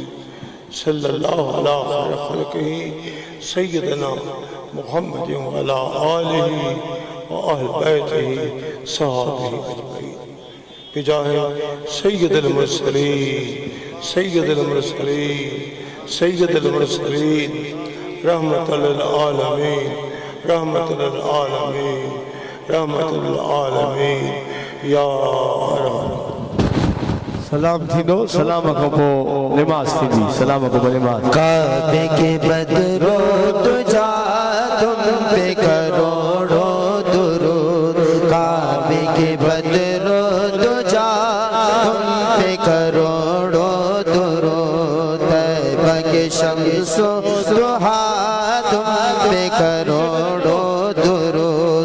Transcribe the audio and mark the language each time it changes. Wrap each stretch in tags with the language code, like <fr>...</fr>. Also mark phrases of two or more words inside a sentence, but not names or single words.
<ar>صلى الله على خير خلقه سيدنا محمد وعلى آله وأهل بيته صحابه أجمعين بجاه سيد المرسلين سيد المرسلين سيد المرسلين رحمة للعالمين رحمة للعالمين رحمة للعالمين يا رب.</ar> <sd>सलाम थींदो सलाम खां पोइ निमाज़ थींदी सलाम खां पोइ निमाज़।</sd> <ur>کعبے کے بدر الدجیٰ تم پہ کروڑوں درود. کعبے کے بدر الدجیٰ تم پہ کروڑوں درود. طیبہ کے شمس الضحیٰ تم پہ کروڑوں درود.</ur>